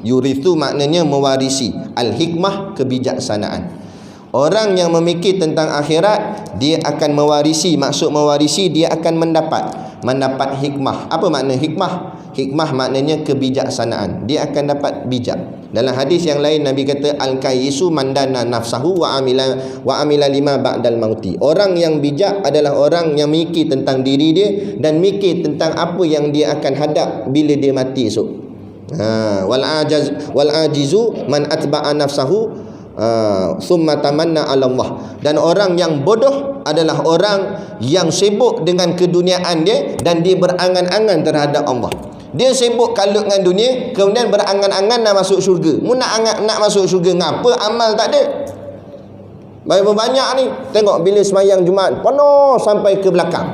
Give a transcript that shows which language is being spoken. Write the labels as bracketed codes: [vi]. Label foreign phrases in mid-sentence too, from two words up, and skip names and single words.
[ms] Yurithu maknanya mewarisi, [ar] الحكمة [ms] kebijaksanaan. Orang yang memikir tentang akhirat, dia akan mewarisi. Maksud mewarisi, dia akan mendapat hikmah. Apa makna hikmah? Hikmah maknanya kebijaksanaan. Dia akan dapat bijak. Dalam hadis yang lain Nabi kata [ar] الكيس من دان نفسه وعمل لما بعد الموت. [ms] Orang yang bijak adalah orang yang mikir tentang diri dia dan mikir tentang apa yang dia akan hadap bila dia mati esok. [ar] والعاجز من أتبع نفسه ثم تمنى على الله. [ms] Dan orang yang bodoh adalah orang yang sibuk dengan keduniaan dia dan dia berangan-angan terhadap Allah. Dia sibuk kalut dengan dunia, kemudian berangan-angan nak masuk syurga. Mu nak masuk syurga ngapa? Amal tak ada. Berapa banyak ni, tengok bila sembahyang Jumaat penuh sampai ke belakang.